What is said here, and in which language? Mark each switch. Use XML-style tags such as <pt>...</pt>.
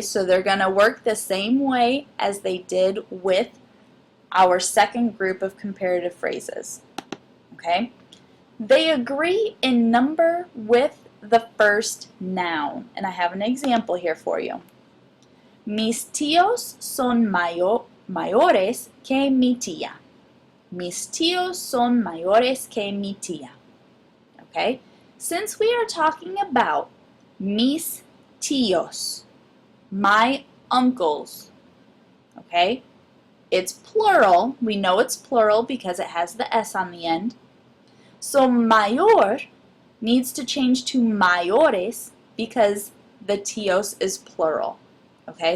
<en>So they're going to work the same way as they did with our second group of comparative phrases. Okay? They agree in number with the first noun. And I have an example here for you.</en> <es>Mis tíos son mayores que mi tía. Mis tíos son mayores que mi tía.</es> <en>Okay? Since we are talking about mis tíos, my uncles, okay? It's plural. We know it's plural because it has the S on the end. So mayor needs to change to mayores because the tíos is plural. Okay?</en>